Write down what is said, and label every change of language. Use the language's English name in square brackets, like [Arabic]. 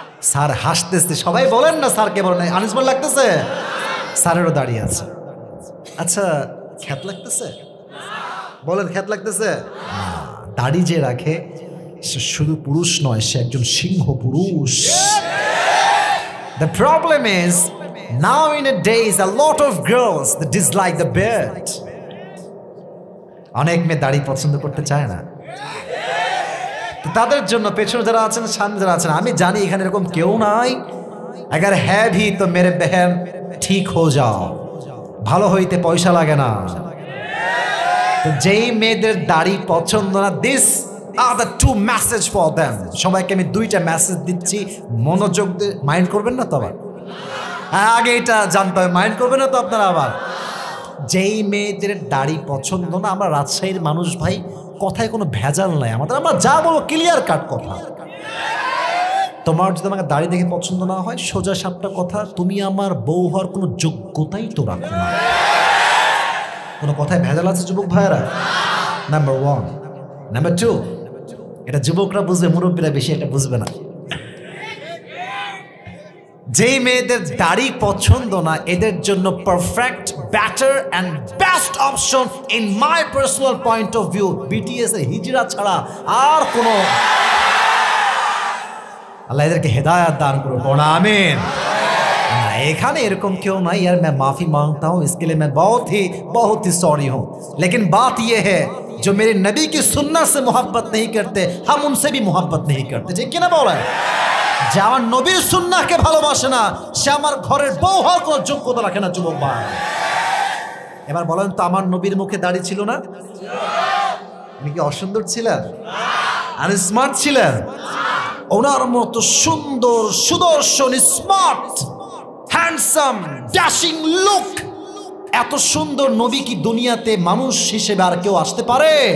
[Bangla] Sir হাসতেছে, সবাই বলেন না, স্যারকে বলেন আনস্মার্ট লাগতেছে? স্যারেরও দাঁড়িয়ে আছে। আচ্ছা, খ্যাত লাগতেছে? বলেন খ্যাত লাগতেছে? দাড়ি যে রাখে সে শুধু পুরুষ নয়, সে একজন সিংহ পুরুষ। [English] The problem is now in a days a lot of girls that dislike the beard. [Bangla] অনেক মেয়ে দাড়ি পছন্দ করতে চায় না। তাদের জন্য পেছনে যারা আছেন, সামনে যারা আছেন, আমি জানি এখানে এরকম কেউ নাই। [Hindi] अगर है भी तो मेरे बहन ठीक हो जाओ, [Bangla] ভালো হইতে পয়সা লাগে না। তো যেই মেয়েদের দাড়ি পছন্দ না, [English] This are the two message for them. [Bangla] সবাইকে আমি দুইটা মেসেজ দিচ্ছি, মনোযোগ দিয়ে মাইন্ড করবেন না তো? আবার আগে এটা জানতে হবে, মাইন্ড করবেন না তো আপনারা? আবার যেই মেয়েদের দাড়ি পছন্দ না, আমরা রাজশাহীর মানুষ ভাই, কথায় কোনো ভেজাল নাই আমাদের, আমরা যা বলবো ক্লিয়ার কাট কথা। তোমার যদি আমাকে দাড়ি দেখে পছন্দ না হয়, সোজা সাপটা কথা, তুমি আমার বউ হওয়ার কোনো যোগ্যতাই তো রাখো না। কোনো কথায় ভেজাল আছে যুবক ভাইয়েরা? Number one. নাম্বার টু, এটা যুবকরা বুঝবে, মুরব্বীরা বেশি এটা বুঝবে না। যেই মেয়েদের দাড়ি পছন্দ না, এদের জন্য [English] perfect, better and best option in my personal point of view [Bangla] BTS এর হিজরা ছাড়া আর কোনো। আল্লাহ এদেরকে হেদায়ত দান করুন, আমিন। এখানে এরকম [Hindi] क्यों नहीं यार, मैं माफी मांगता हूँ, इसके लिए मैं बहुत ही सॉरी हूँ। लेकिन बात यह है, जो मेरे नबी की सुन्नत से मोहब्बत नहीं करते, हम उनसे भी मोहब्बत नहीं करते। ठीक है ना? बोला [Bangla] যে আমার নবীর সুন্নাহকে ভালোবাসে না, সে আমার ঘরের বউ হওয়ার কোনো যোগ্যতা রাখে না। যুবক ভাই, এবার বলেন তো, আমার নবীর মুখে দাড়ি ছিল না? উনি কি অসুন্দর ছিলেন? আর স্মার্ট ছিলেন? ওনার মতো সুন্দর, সুদর্শন, স্মার্ট, হ্যান্ডসাম, ড্যাশিং লুক, এত সুন্দর নবী কি দুনিয়াতে মানুষ হিসেবে আর কেউ আসতে পারে?